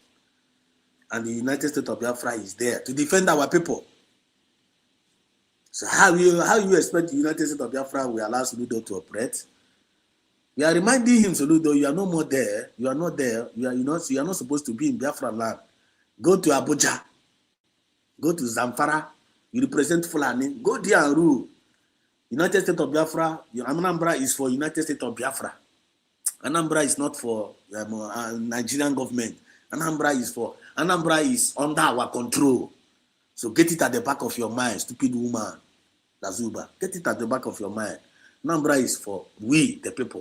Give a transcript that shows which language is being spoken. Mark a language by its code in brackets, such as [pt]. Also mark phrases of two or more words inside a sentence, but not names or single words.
[en] And the United States of Biafra is there to defend our people. So how you expect the United States of Biafra will allow Soludo to operate? We are reminding him, Soludo, you are no more there. You are not there. You are not supposed to be in Biafra land. Go to Abuja. Go to Zamfara. You represent Fulani. Go there and rule. United States of Biafra. Anambra is for United States of Biafra. Anambra is not for Nigerian government. Anambra is under our control. So get it at the back of your mind, stupid woman, Lazuba. Get it at the back of your mind. Anambra is for we, the people.